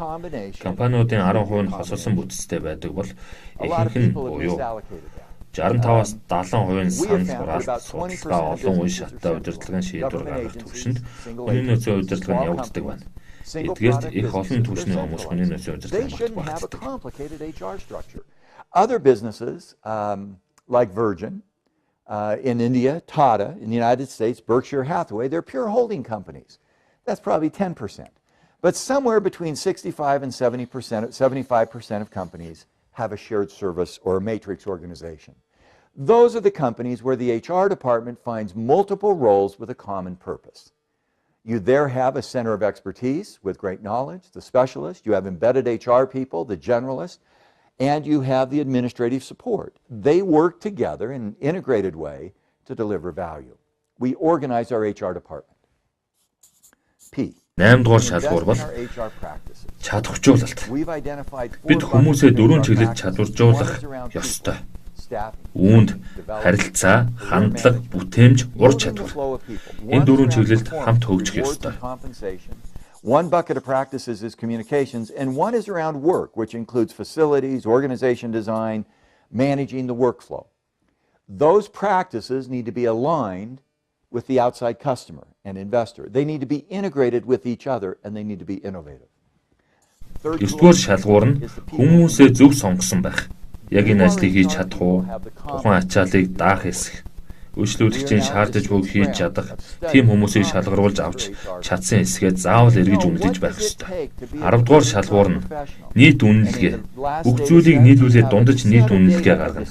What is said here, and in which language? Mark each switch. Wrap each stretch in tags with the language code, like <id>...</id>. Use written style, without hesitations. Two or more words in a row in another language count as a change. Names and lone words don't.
<mn>Компаниудын 10% нь хосолсон бүтцтэй байдаг бол ихэнх нь буюу 65-аас 70% нь санал хураалт, судалгаа, олон үе шаттай удирдлагын шийдвэр гаргах төвшөнд хүний нөөцийн удирдлага нь явагддаг байна. Эдгээрт их олон түвшний хүмүүс хүний нөөцийн удирдлагыг багтдаг.</mn> <en>Other businesses like Virgin in India, Tata in the United States, Berkshire Hathaway, they're pure holding companies. That's probably 10%. But somewhere between 65 and 75% of companies have a shared service or a matrix organization. Those are the companies where the HR department finds multiple roles with a common purpose. You there have a center of expertise with great knowledge, the specialist, you have embedded HR people, the generalist, and you have the administrative support. They work together in an integrated way to deliver value. We organize our HR department. P.</en> <mn>8 дугаар шалгуур бол чадваржуулалт. Бид хүмүүсээ дөрвөн чиглэлд чадваржуулах ёстой. Үүнд харилцаа, хандлага, бүтээмж, ур чадвар. Энэ дөрвөн чиглэлд хамт хөгжих ёстой.</mn> <en>One bucket of practices is communications, and one is around work, which includes facilities, organization design, managing the workflow. Those practices need to be aligned with the outside customer and investor. They need to be integrated with each other, and they need to be innovative.</en> <mn>9-р шалгуур нь хүмүүсээ зөв сонгосон байх. Яг энэ ажлыг хийж чадах уу? Тухайн ачааллыг даах эсэх. Үйлчлүүлэгчийн шаардаж буг хийж чадах, тийм хүмүүсийг шалгаруулж авч чадсан эсгээд заавал эргэж үнэлж байх ёстой. 10 дугаар шалгуур нь нийт үнэлгээ. Бүх зүйлийг нийлүүлээд дундаж нийт үнэлгээ гаргана.</mn>